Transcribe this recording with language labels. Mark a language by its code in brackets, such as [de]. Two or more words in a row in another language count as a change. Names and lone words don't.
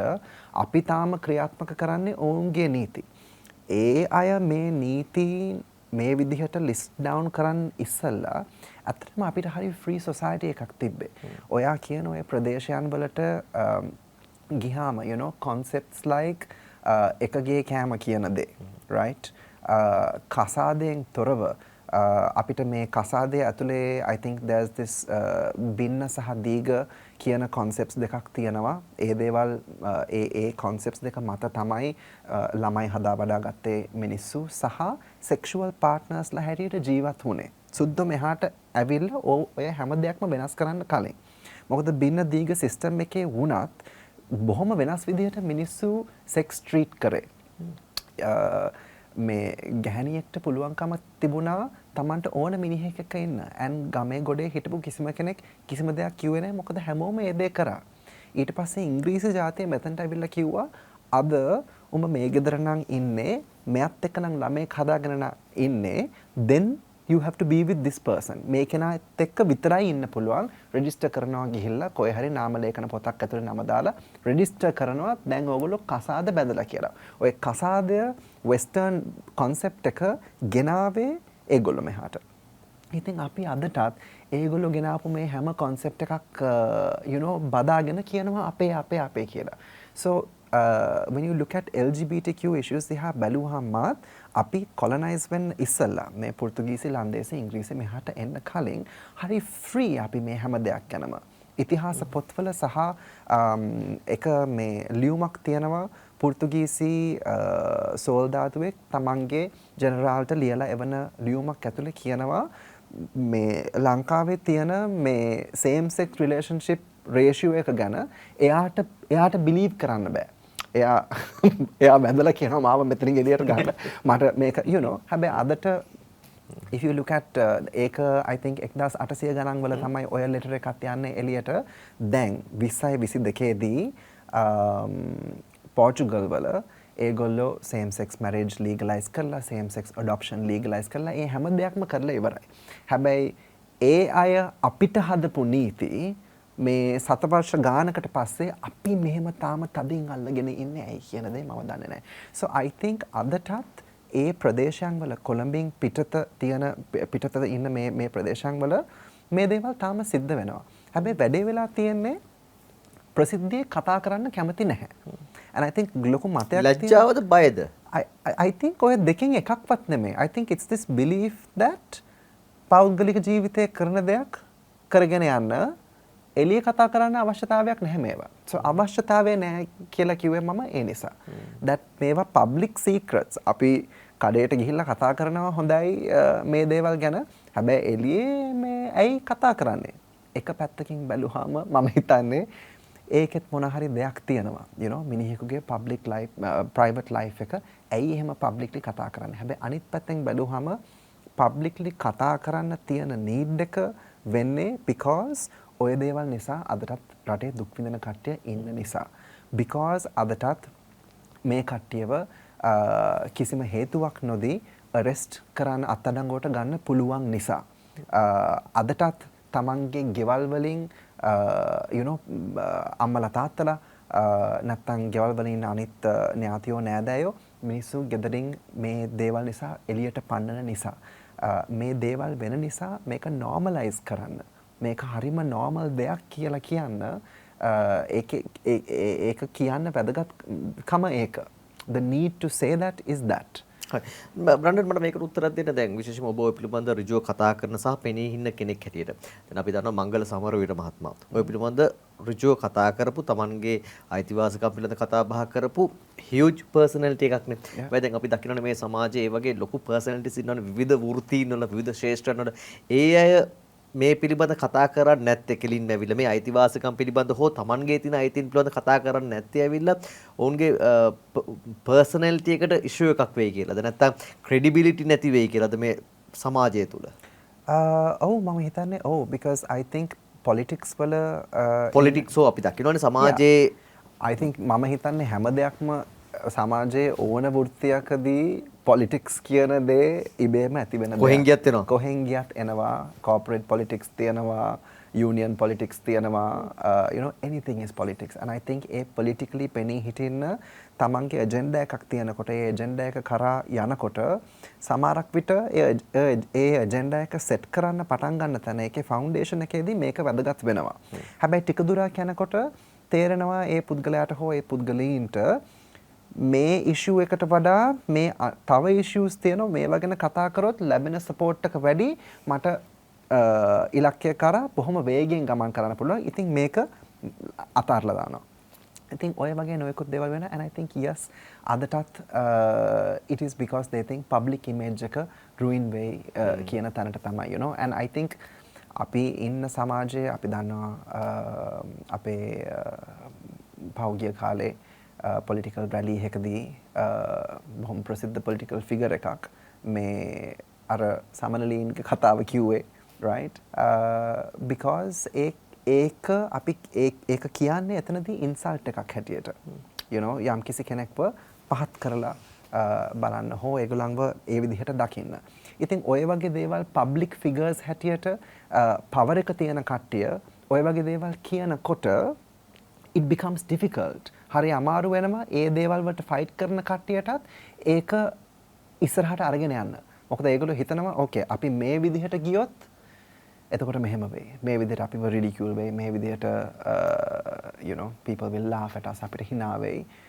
[si] අපි තාම ක්‍රියාත්මක කරන්නේ ඔවුන්ගේ නීති. ඒ අය මේ නීති මේ විදිහට [en] list down [si] කරන් ඉස්සල්ලා ඇත්තටම අපිට හරි [en] free society [si] එකක් තිබ්බේ. ඔයා කියන ඔය ප්‍රදේශයන් වලට ගිහාම [en] you know concepts like [si] එකගේ කෑම කියන දේ, right? කසාදයෙන් තොරව අපිට මේ කසාදය ඇතුලේ [en] I think there's this [si] බින්න සහ දීග කියන concepts දෙකක් තියෙනවා. ඒ දේවල් ඒ concepts දෙක මත තමයි ළමයි හදා වඩා ගත්තේ මිනිස්සු සහ [en] sexual partners [si] ලා හැටියට ජීවත් වුණේ. සුද්දෝ මෙහාට ඇවිල්ලා ඔය හැම දෙයක්ම වෙනස් කරන්න කලින්. මොකද බින්න දීග system එකේ වුණත් බොහොම වෙනස් විදිහට මිනිස්සු [en] sex treat [si] කරේ. මේ ගැහණියෙක්ට පුළුවන්කම තිබුණා Tamanට ඕන මිනිහෙක් එක්ක ඉන්න. and ගමේ ගොඩේ හිටපු කිසිම කෙනෙක් කිසිම දෙයක් කිව්වේ නැහැ. මොකද හැමෝම ඒ දේ කරා. ඊට පස්සේ ඉංග්‍රීසි ජාතිය මෙතනට ඇවිල්ලා කිව්වා අද උඹ මේ ගෙදර නම් ඉන්නේ, මෙයත් එක්ක නම් ළමෙක් හදාගෙන ඉන්නේ, [en] then you have to be with this person. [si] මේ කෙනාත් එක්ක විතරයි ඉන්න පුළුවන්. රෙජිස්ටර් කරනවා ගිහිල්ලා කොහේ හරි නාම ලේඛන පොතක් ඇතුලේ නම දාලා රෙජිස්ටර් කරනවා. දැන් ඕගොල්ලෝ කසාද බැඳලා කියලා. ඔය කසාදය [en] western concept [si] එක ගෙනාවේ ඒගොල්ලෝ මෙහාට. ඉතින් අපි අදටත් ඒගොල්ලෝ ගෙනාපු මේ හැම concept එකක් [en] you know [si] බදාගෙන කියනවා අපේ කියලා. [en] So when you look at LGBTQ issues [si] දිහා බැලුවහමත් අපි colonize වෙන්න ඉස්සෙල්ලා මේ පෘතුගීසි, ලන්දේසි, ඉංග්‍රීසි මෙහාට එන්න කලින් හරි free අපි මේ හැම දෙයක් ගැනම. ඉතිහාස පොත්වල සහ එක මේ ලියුමක් තියෙනවා පෘතුගීසි සෝල්දාදුවෙක් තමන්ගේ ජෙනරාල්ට ලියලා එවන ලියුමක් ඇතුලේ කියනවා මේ ලංකාවේ තියෙන මේ [en] same sex relationship ratio [si] එක ගැන එයාට believe කරන්න බෑ. එයා වැඳලා කියනවා මාව මෙතනින් එළියට ගන්න. මට මේක [en] you know [si] හැබැයි අදට [en] if you look at [si] ඒක I think 1800 ගණන් වල තමයි ඔය ලෙටර් එකක් යන්නේ එළියට. දැන් 2022 දී පෝර්චුගල් වල ඒගොල්ලෝ [en] same sex marriage legalize [si] කරලා, [en] same sex adoption legalize [si] කරලා ඒ හැම දෙයක්ම කරලා ඉවරයි. හැබැයි ඒ අය අපිට හදපු නීති මේ සතවර්ෂ ගානකට පස්සේ අපි මෙහෙම තාම තදින් අල්ලගෙන ඉන්නේ ඇයි කියන දේ මම දන්නේ නැහැ. [en] So I think [si] අදටත් ඒ ප්‍රදේශයන් වල කොළඹින් පිටත ඉන්න මේ ප්‍රදේශයන් වල මේ දේවල් තාම සිද්ධ වෙනවා. හැබැයි වැඩේ වෙලා තියෙන්නේ ප්‍රසිද්ධියේ කතා කරන්න කැමති නැහැ. [en] And I think [si] ලොකු මතයක් ලැජ්ජාවද බයද? [en] I think [si] ඔය දෙකෙන් එකක්වත් නෙමෙයි. [en] I think it's this belief that [si] පෞද්ගලික ජීවිතයේ කරන දෙයක් කරගෙන යන්න එළිය කතා කරන්න අවශ්‍යතාවයක් නැහැ මේවා. So අවශ්‍යතාවය නැහැ කියලා කිව්වේ මම ඒ නිසා. [en] that මේවා public secrets. [si] අපි කඩේට ගිහිල්ලා කතා කරනවා හොඳයි මේ දේවල් ගැන. හැබැයි එළියේ මේ ඇයි කතා කරන්නේ? එක පැත්තකින් බැලුවාම මම හිතන්නේ ඒකෙත් මොන හරි දෙයක් තියෙනවා. [en] you know [si] මිනිහෙකුගේ [en] public life private life [si] එක ඇයි එහෙම publicly කතා කරන්නේ? හැබැයි අනිත් පැත්තෙන් බැලුවාම publicly කතා කරන්න තියෙන need එක වෙන්නේ because ඔය දේවල් නිසා අදටත් රටේ දුක් විඳින කට්ටිය ඉන්න නිසා. because අදටත් මේ කට්ටියව කිසිම හේතුවක් නොදී arrest කරන්න අත්අඩංගුවට ගන්න පුළුවන් නිසා. අදටත් තමන්ගේ ගෙවල් වලින් [en] you know [si] අම්මලා තාත්තලා නැත්තම් ගෙවල් වල ඉන්න අනිත් ඥාතියෝ නෑදෑයෝ මිනිස්සු ගෙදරින් මේ දේවල් නිසා එළියට පන්නන නිසා මේ දේවල් වෙන නිසා මේක normalize කරන්න මේක හරිම normal දෙයක් කියලා කියන්න ඒක කියන්න වැදගත්කම ඒක [en] the need to say that is that [si] බ්‍රන්ඩන් මට මේකට උත්තරයක් දෙන්න දැන් විශේෂයෙන්ම ඔබ ඔය පිළිබඳ ඍජුව කතා කරන සහ පෙනී හින්න කෙනෙක් හැටියට දැන් අපි දන්නවා මංගල සමරවීර මහත්මයාත් ඔය පිළිබඳ ඍජුව කතා කරපු Tamanගේ අයිතිවාසිකම් පිළිබඳ කතා බහ කරපු [en] huge personality [si] එකක් නේ. හැබැයි දැන් අපි දකින්නනේ මේ සමාජයේ ඒ වගේ ලොකු personalities ඉන්නවනේ විවිධ වෘත්තීන් වල විවිධ ශේෂ්ත්‍රයන් වල ඒ අය මේ පිළිබඳ කතා කරන්නේ නැත්තේ කෙලින් ඇවිල්ලා මේ අයිතිවාසිකම් පිළිබඳ හෝ Tamanගේ තියෙන අයිතීන් පිළිබඳ කතා කරන්නේ නැත්තේ ඇවිල්ලා ඔවුන්ගේ personality එකට issue එකක් වෙයි කියලාද නැත්නම් credibility නැති වෙයි කියලාද මේ සමාජය තුල ඔව් මම හිතන්නේ ඔව් [en] because I think politics [si] වල politics හෝ අපි දකින්නවනේ සමාජයේ [en] I think [si] මම හිතන්නේ හැම දෙයක්ම සමාජයේ ඕන වෘත්තියකදී politics කියන දේ ඉබේම ඇති වෙන කොහෙන් ගියත් එනවා කොහෙන් ගියත් එනවා [en] corporate politics [si] තියෙනවා [en] union politics [si] තියෙනවා [en] you know anything is politics and I think [si] ඒ politically penny හිටින්න තමන්ගේ agenda එකක් තියෙනකොට ඒ agenda එක කරා යනකොට සමහරක් විට ඒ agenda එක set කරන්න පටන් ගන්න තැන ඒකේ foundation එකේදී මේක වැදගත් වෙනවා හැබැයි ටික දුරක් යනකොට තේරෙනවා ඒ පුද්ගලයාට හෝ ඒ පුද්ගලීන්ට මේ issue එකට වඩා මේ තව issues තියෙනවා මේවා ගැන කතා කරොත් ලැබෙන support එක වැඩි මට ඉලක්කය කරා බොහොම වේගෙන් ගමන් කරන්න පුළුවන්. ඉතින් මේක අතාරලා දානවා. ඉතින් ඔය වගේ නොයෙකුත් දේවල් වෙනවා [en] and I think yes [si] අදටත් [en] it is because they think public image [si] එක ruin way කියන තැනට තමයි [en] you know and I think [si] අපි ඉන්න සමාජයේ අපි දන්නවා අපේ පෞද්ගලික කාලේ [en] political rally [si] එකදී බොහොම ප්‍රසිද්ධ [en] political figure [si] එකක් මේ අර සමනලීන්ගේ කතාව කිව්වේ [en] right because [si] ඒක අපි ඒක කියන්නේ එතනදී insult එකක් හැටියට [en] you know [si] යම් කිසි කෙනෙක්ව පහත් කරලා බලන්න හෝ ඒගොල්ලන්ව ඒ විදිහට දකින්න. ඉතින් ඔය වගේ දේවල් [en] public figures [si] හැටියට power එක තියෙන කට්ටිය ඔය වගේ දේවල් කියනකොට [en] it becomes difficult. [si] හරි අමාරු වෙනවා ඒ දේවල් වලට ෆයිට් කරන කට්ටියටත් ඒක ඉස්සරහට අරගෙන යන්න. මොකද ඒගොල්ලෝ හිතනවා ඕකේ අපි මේ විදිහට ගියොත් එතකොට මෙහෙම වෙයි. මේ විදිහට අපිව ridicule වෙයි. මේ විදිහට [en] you know people will laugh at us [si] අපිට hina වෙයි.